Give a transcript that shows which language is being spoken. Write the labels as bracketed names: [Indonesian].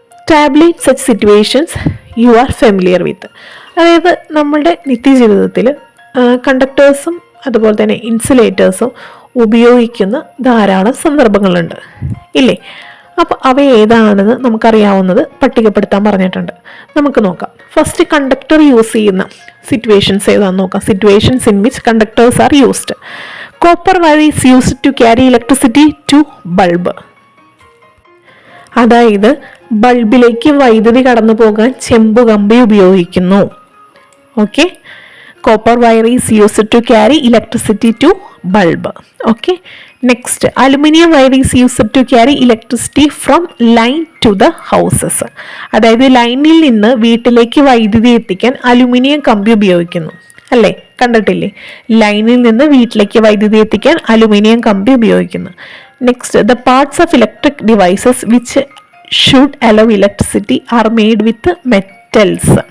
[English] Tabulate such situations you are familiar with. [Malayalam] അതായത് നമ്മുടെ നിത്യജീവിതത്തിൽ കണ്ടക്ടേഴ്സും അതുപോലെ തന്നെ ഇൻസുലേറ്റേഴ്സും ഉപയോഗിക്കുന്ന ധാരാളം സന്ദർഭങ്ങളുണ്ട് ഇല്ലേ? അപ്പോൾ അവ ഏതാണെന്ന് നമുക്കറിയാവുന്നത് പട്ടികപ്പെടുത്താൻ പറഞ്ഞിട്ടുണ്ട്. നമുക്ക് നോക്കാം. ഫസ്റ്റ്, കണ്ടക്ടർ യൂസ് ചെയ്യുന്ന സിറ്റുവേഷൻസ് ഏതാണെന്ന് നോക്കാം. [English] Situations in which conductors are used. Copper wire is used to carry electricity to bulb. [Malayalam] അതായത് ബൾബിലേക്ക് വൈദ്യുതി കടന്നു പോകാൻ ചെമ്പ് കമ്പി ഉപയോഗിക്കുന്നു. [English] Okay, copper wire is used to carry electricity to bulb. Okay, next, aluminum wire is used to carry electricity from line to the houses. [Malayalam] അതായത് ലൈനിൽ നിന്ന് വീട്ടിലേക്ക് വൈദ്യുതി എത്തിക്കാൻ അലുമിനിയം കമ്പി ഉപയോഗിക്കുന്നു അല്ലേ? കണ്ടിട്ടില്ലേ? ലൈനിൽ നിന്ന് വീട്ടിലേക്ക് വൈദ്യുതി എത്തിക്കാൻ അലുമിനിയം കമ്പി ഉപയോഗിക്കുന്നു. [English] Next, the parts of electric devices which should allow electricity are made with metals.